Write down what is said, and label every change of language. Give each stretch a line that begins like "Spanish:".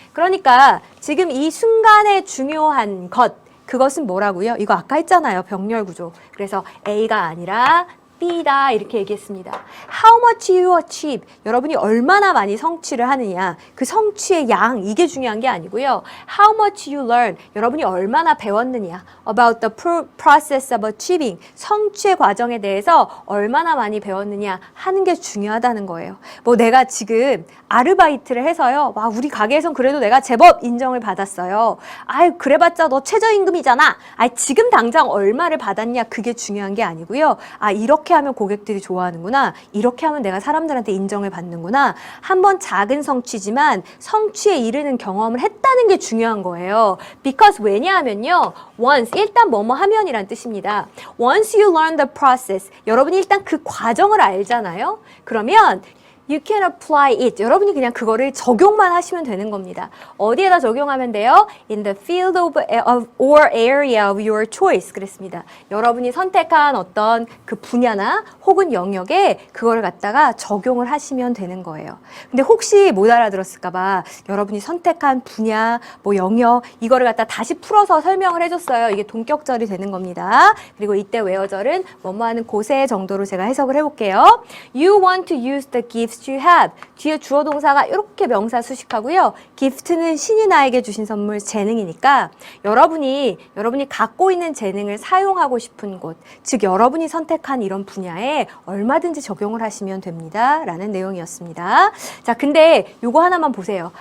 Korean: 그러니까 지금 이 순간에 중요한 것, 그것은 뭐라고요? 이거 아까 했잖아요. 병렬 구조. 그래서 A가 아니라 B다 이렇게 얘기했습니다.
English: How much you achieve.
Korean: 여러분이 얼마나 많이 성취를 하느냐. 그 성취의 양, 이게 중요한 게 아니고요.
English: How much you learn.
Korean: 여러분이 얼마나 배웠느냐.
English: About the process of achieving.
Korean: 성취의 과정에 대해서 얼마나 많이 배웠느냐 하는 게 중요하다는 거예요. 뭐 내가 지금 아르바이트를 해서요. 와, 우리 가게에선 그래도 내가 제법 인정을 받았어요. 아유, 그래봤자 너 최저임금이잖아. 지금 당장 얼마를 받았냐. 그게 중요한 게 아니고요. 이렇게 하면 고객들이 좋아하는구나. 이렇게 하면 내가 사람들한테 인정을 받는구나. 한번 작은 성취지만 성취에 이르는 경험을 했다는 게 중요한 거예요. Because 왜냐하면요. Once, 일단 뭐뭐 하면이란 뜻입니다.
English: Once you learn the process,
Korean: 여러분이 일단 그 과정을 알잖아요. 그러면
English: You can apply it.
Korean: 여러분이 그냥 그거를 적용만 하시면 되는 겁니다. 어디에다 적용하면 돼요?
English: In the field of or area of your choice.
Korean: 그랬습니다. 여러분이 선택한 어떤 그 분야나 혹은 영역에 그거를 갖다가 적용을 하시면 되는 거예요. 근데 혹시 못 알아들었을까봐 여러분이 선택한 분야, 뭐 영역, 이거를 갖다 다시 풀어서 설명을 해줬어요. 이게 동격절이 되는 겁니다. 그리고 이때 외어절은 뭐뭐 하는 곳에 정도로 제가 해석을 해볼게요.
English: You want to use the gifts you have.
Korean: 뒤에 주어 동사가 이렇게 명사 수식하고요. gift는 신이 나에게 주신 선물, 재능이니까 여러분이 갖고 있는 재능을 사용하고 싶은 곳, 즉 여러분이 선택한 이런 분야에 얼마든지 적용을 하시면 됩니다. 라는 내용이었습니다. 자, 근데 요거 하나만 보세요.